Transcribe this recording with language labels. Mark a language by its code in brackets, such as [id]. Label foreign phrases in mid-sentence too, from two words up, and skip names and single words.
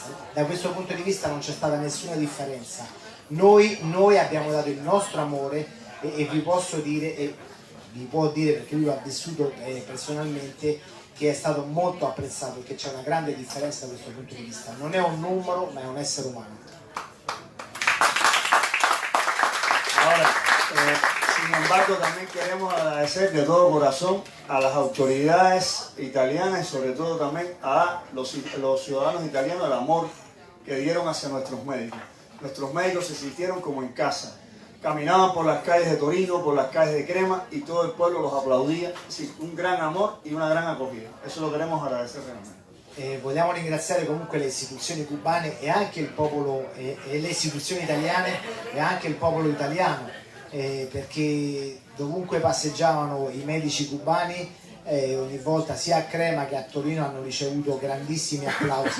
[it] Da questo punto di vista non c'è stata nessuna differenza. Noi abbiamo dato il nostro amore e vi posso dire, e vi può dire perché lui l'ha vissuto personalmente, che è stato molto apprezzato, che c'è una grande differenza da questo punto di vista. Non è un numero, ma è un essere umano. [es] Sin embargo, también queremos agradecer de todo corazón a las autoridades italianas y sobre todo también a los ciudadanos italianos el amor que dieron hacia nuestros médicos. Nuestros médicos se sintieron como en casa. Caminaban por las calles de Torino, por las calles de Crema, y todo el pueblo los aplaudía. Es decir, un gran amor y una gran acogida. Eso lo queremos agradecer realmente. [it] Vogliamo ringraziare comunque le istituzioni cubane e anche il popolo, e le istituzioni italiane e anche il popolo italiano, perché dovunque passeggiavano i medici cubani, ogni volta sia a Crema che a Torino hanno ricevuto grandissimi applausi.